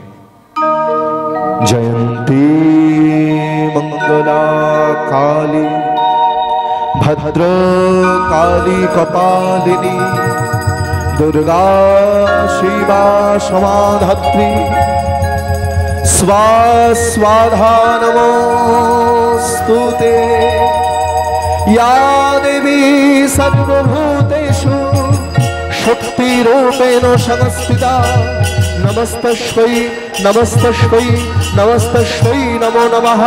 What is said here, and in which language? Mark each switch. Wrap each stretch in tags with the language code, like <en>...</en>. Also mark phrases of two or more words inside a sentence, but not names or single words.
<sa>জয়ন্তী মঙ্গলা কালী ভদ্র কালী কপালিনী দুর্গা শিবা সমাধাত্রী স্বাধা নমস্তুতে। या देवी सर्वभूतेषु शक्तिरूपेण संस्थिता नमस्तस्मै नमस्तस्मै नमस्तस्मै नमो नमः।</sa>